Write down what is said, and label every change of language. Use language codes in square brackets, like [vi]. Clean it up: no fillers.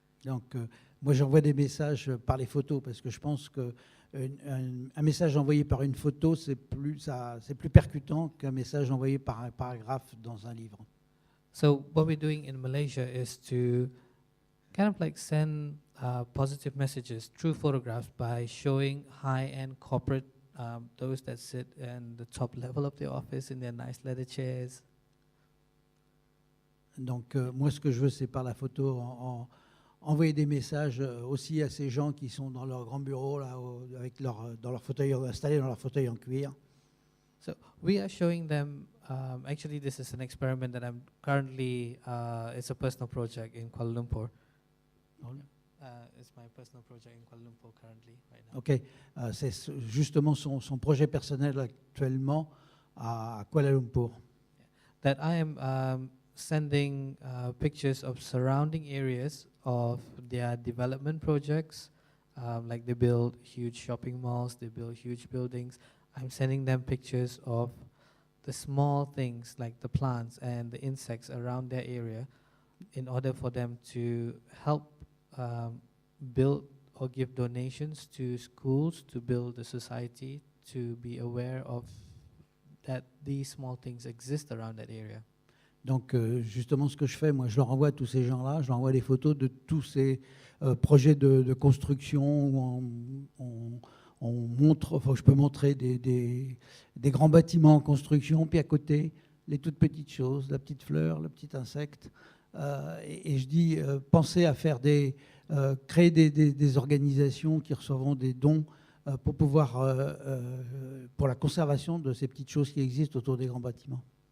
[fr] Donc, moi, j'envoie des messages par les photos parce que je pense que un message envoyé par une photo, c'est plus percutant qu'un message envoyé par un paragraphe dans un livre. [en] So what we're doing in Malaysia is to kind of like send positive messages through photographs by showing high-end corporate, those that sit in the top level of the office in their nice leather chairs. [fr] Donc moi, ce que je veux, c'est par la photo envoyer des messages aussi à ces gens qui sont dans leur grand bureau là, dans leur fauteuil, installés dans leur fauteuil en cuir. [en] So we are showing them. Actually, this is an experiment that I'm currently. It's a personal project in Kuala Lumpur. It's my personal project in Kuala Lumpur currently right now. [fr] Ok, c'est justement son projet personnel actuellement à Kuala Lumpur. [en] That I am sending pictures of surrounding areas of their development projects. Like they build huge shopping malls, they build huge buildings. I'm sending them pictures of the small things like the plants and the insects around their area in order for them to help build or give donations to schools to build the society to be aware of that these small things exist around that area. [fr] Donc justement ce que je fais, moi je leur envoie à tous ces gens-là, je leur envoie des photos de tous ces projets de construction où on montre, enfin je peux montrer des grands bâtiments en construction, puis à côté les toutes petites choses, la petite fleur, le petit insecte. Et je dis, pensez à faire créer des organisations qui recevront des dons pour pouvoir, pour la conservation de ces petites choses qui existent autour des grands bâtiments.